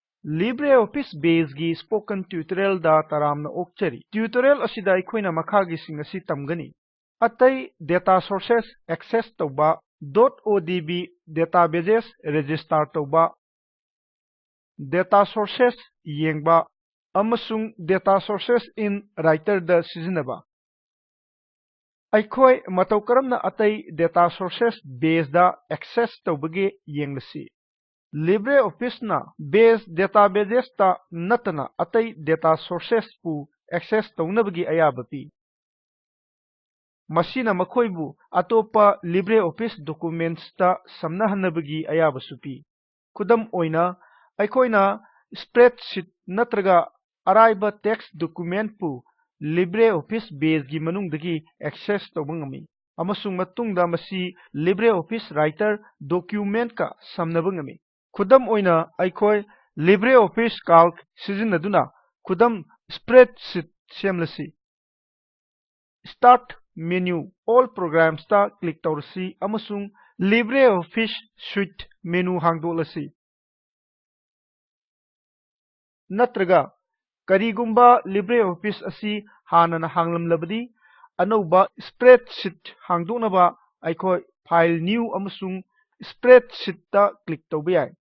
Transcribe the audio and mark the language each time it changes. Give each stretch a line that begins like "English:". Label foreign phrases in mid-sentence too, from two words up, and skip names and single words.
Manipuri: LibreOffice Base gi
English: spoken tutorial
Manipuri: da taramna okchari. Tutorial asida aikoina makhagi sing asi tamgani. Atai
English: data sources access
Manipuri: tauba
English: .odb databases register
Manipuri: tauba
English: data sources
Manipuri: yengba amasung
English: data sources in writer
Manipuri: da sizinaba. Aikoi matau karamna atai
English: data sources
Manipuri: base da access taubage yenglasi. LibreOffice na
English: base databases
Manipuri: ta natana atai
English: data sources
Manipuri: pu access taunabagi ayabapi. Masina makoibu atopa LibreOffice documents ta samnahanabagi ayabasupi. Kudam oina aikoina spreadsheet natraga araiba
English: text document
Manipuri: pu LibreOffice base gi manungdagi access taubangami. Amasung matungda masi LibreOffice
English: writer document
Manipuri: ka samnabangami. Kudam oina aikoi LibreOffice Calc sizinaduna kudam spreadsheet semlasi.
English: Start menu all programs
Manipuri: ta click taurasi amasung LibreOffice Suite menu hangdolasi. Natraga karigumba LibreOffice asi hanana hanglamlabadi anauba spreadsheet hangdonaba aikoi
English: file new
Manipuri: amasung spreadsheet ta click taubayai.